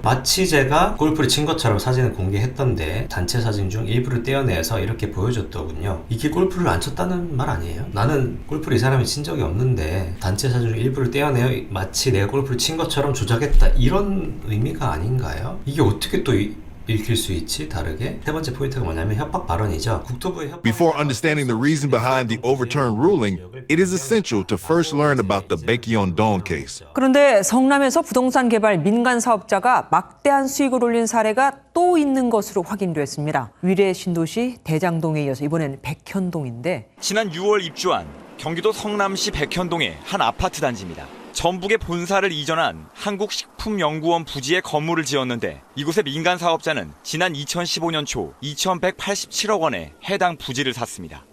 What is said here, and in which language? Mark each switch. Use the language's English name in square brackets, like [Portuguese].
[Korean] 마치 제가 골프를 친 것처럼 사진을 공개했던데 단체 사진 중 일부를 떼어내서 이렇게 보여줬더군요. 이게 골프를 안 쳤다는 말 아니에요? 나는 골프를 이 사람이 친 적이 없는데 단체 사진 중 일부를 떼어내어 마치 내가 골프를 친 것처럼 조작했다, 이런 의미가 아닌가요? 이게 어떻게 또 읽힐 수 있지? 다르게? 세 번째 포인트가 뭐냐면 협박 발언이죠. 국토부의 협박. [English] Before understanding the reason behind the overturned ruling, it is essential to first learn about the Baekhyun-dong case. [Korean] 그런데 성남에서 부동산 개발 민간 사업자가 막대한 수익을 올린 사례가 또 있는 것으로 확인됐습니다. 위례 신도시 대장동에 이어서 이번에는 백현동인데 지난 6월 입주한 경기도 성남시 백현동의 한 아파트 단지입니다. 전북의 본사를 이전한 한국식품연구원 부지에 건물을 지었는데 이곳의 민간 사업자는 지난 2015년 초 2,187억 원에 해당 부지를 샀습니다.